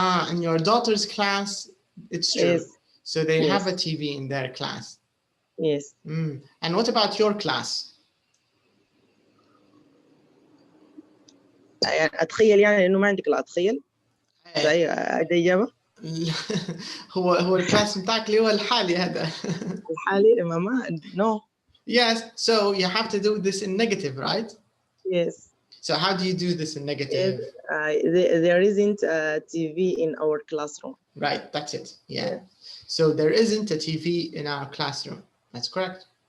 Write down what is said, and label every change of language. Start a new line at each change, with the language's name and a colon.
English: In your daughter's class, it's true. Yes. So they have a TV in their class. Yes. And what about your class?
Arabic: يعني أتخيل يعني إنه ما عندك لا أتخيل. أي إجابة؟ هو الكلاس متاعك اللي هو الحالي هذا. الحالي ماما
English: no. Yes, so you have to do this in negative, right? Yes. So how do you do this in negative? There isn't a TV in our classroom. Right, that's it. Yeah. So there isn't a TV in our classroom. That's correct.